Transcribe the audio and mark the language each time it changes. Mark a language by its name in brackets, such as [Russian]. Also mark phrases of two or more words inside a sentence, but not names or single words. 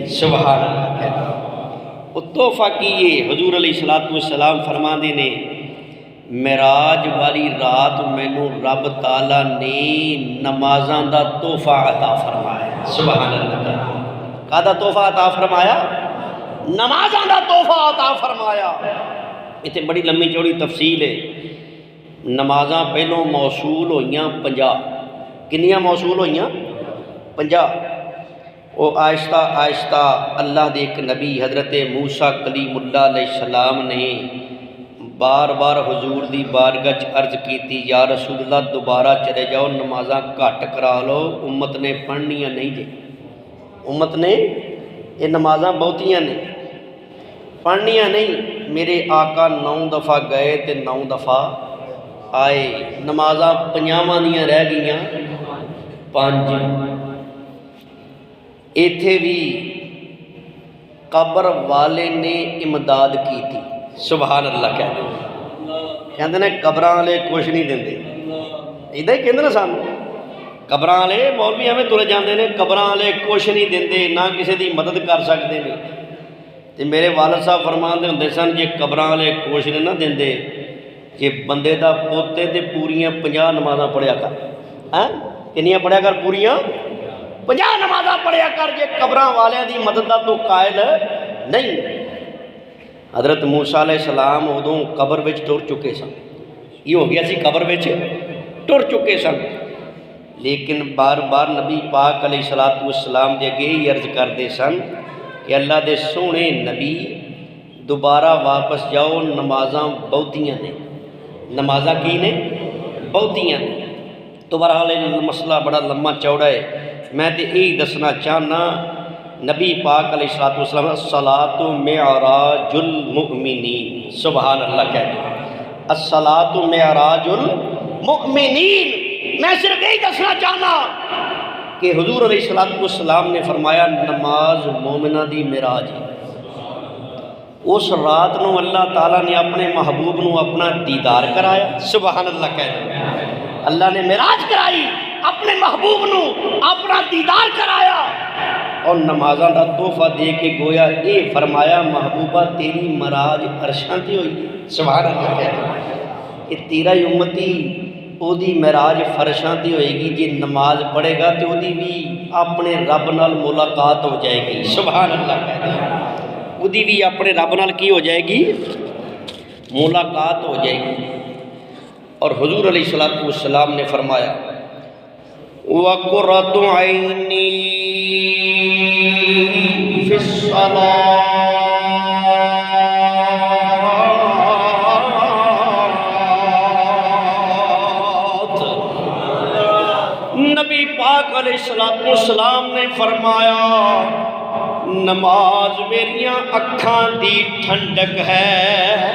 [Arabic] سبحان اللہ [Punjabi] کہنا وہ تحفہ کیے حضور [Arabic] علیہ الصلوۃ والسلام [Punjabi] فرماندے نے معراج والی رات مینوں رب تعالیٰ نے نمازاں دا تحفہ عطا فرمایا۔ [Arabic] سبحان اللہ [Punjabi] کہدا تحفہ عطا فرمایا؟ نمازاں دا تحفہ عطا فرمایا۔ اتنے بڑی لمبی چوڑی تفصیل ہے۔ نمازاں پہلوں موصول ہوئیاں 50۔ کنیاں موصول ہوئیاں؟ 50۔ وہ آہستہ آہستہ اللہ دے ایک نبی حضرت موسیٰ کلیم اللہ [Arabic] علیہ السلام [Punjabi] نے بار بار حضور دی بارگاہ عرض کیتی [Arabic] یا رسول اللہ [Punjabi] دوبارہ چلے جاؤ نمازاں گھٹ کرا لو، امت نے پڑھنیاں نہیں جی، امت نے یہ نمازاں بہتیاں نے پڑھنیاں نہیں۔ میرے آقا 9 دفعہ گئے تے 9 دفعہ آئے، نمازاں 50 دیاں رہ گئیاں 5۔ ایتھے بھی قبر والے نے امداد کی تھی۔ [Arabic] سبحان اللہ [Punjabi] کہتے ہیں قبراں والے کچھ نہیں دیندے، ادھا ہی کہندے نا سانوں قبراں والے مولوی ہمیں ترے جاندے نے قبراں والے کچھ نہیں دیندے، نہ کسی دی مدد کر سکتے ہیں۔ تے میرے والد صاحب فرماندے ہوندے سن جے قبراں والے کچھ نہیں نہ دیندے، جے بندے دا پوتے تے پوریاں 50 نمازاں پڑھیا کر، کنیاں پڑھیا کر؟ پوریاں 50 نمازاں پڑھیا کر جے قبراں والیاں دی مدد دا تو قائل نہیں۔ حضرت موسیٰ [Arabic] علیہ السلام [Punjabi] ادوں قبر وچ ٹر چکے سن، یہ ہو گیا سی قبر وچ ٹر چکے سن، لیکن بار بار نبی پاک [Arabic] علیہ السلام [Punjabi] دے اگے ہی عرض کردے سن کہ اللہ دے سونے نبی دوبارہ واپس جاؤ، نمازاں بہتیاں نے، نمازاں کی نے بہتیاں نے۔ تو بہرحال مسئلہ بڑا لمبا چوڑا ہے، میں تو یہی دسنا چاہنا نبی پاک [Arabic] علیہ الصلوۃ والسلام الصلاۃ معراج المؤمنین، سبحان اللہ [Punjabi] کہہ دیں، [Arabic] الصلاۃ معراج المؤمنین۔ [Punjabi] میں صرف یہی دسنا چاہنا کہ حضور [Arabic] علیہ الصلوۃ والسلام [Punjabi] نے فرمایا نماز مومنہ دی معراج ہے۔ اس رات نو اللہ تعالیٰ نے اپنے محبوب نو اپنا دیدار کرایا، [Arabic] سبحان اللہ [Punjabi] کہہ دیں، اللہ نے معراج کرائی، اپنے محبوب نو اپنا دیدار کرایا، اور نمازاں دا تحفہ دے کے گویا اے فرمایا محبوبہ تیری معراج عرشاں تے ہوئی، [Arabic] سبحان اللہ [Punjabi] کہہ دیں کہ تیرا ہی امتی او دی معراج فرشاں تے ہوئے گی، جی نماز پڑھے گا تو او دی بھی اپنے رب نال ملاقات ہو جائے گی، [Arabic] سبحان اللہ [Punjabi] کہہ دیں، او دی بھی اپنے رب نال کی ہو جائے گی، ملاقات ہو جائے گی۔ اور حضور [Arabic] علیہ الصلوۃ والسلام [Punjabi] نے فرمایا [Arabic] وَقُرَّۃُ عَيْنِي فِي الصَّلَاةِ، [Punjabi] نبی پاک [Arabic] علیہ الصلوۃ والسلام [Punjabi] نے فرمایا نماز میریاں اکھاں دی ٹھنڈک ہے۔